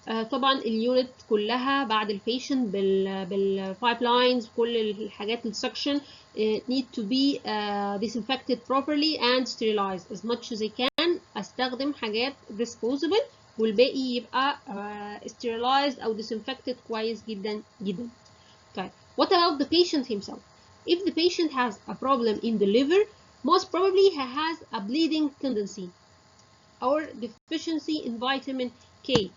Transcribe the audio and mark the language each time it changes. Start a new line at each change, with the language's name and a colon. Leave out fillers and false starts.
Arabic: طبعا اليونت كلها بعد البيشنت بالبايب لاينز، كل الحاجات السكشن
English: need to be disinfected properly and sterilized as much as they can
Arabic: استخدم حاجات disposable والباقي يبقى sterilized او disinfected كويس جدا جدا.
English: طيب what about the patient himself? If the patient has a problem in the liver, most probably he has a bleeding tendency or deficiency in vitamin K.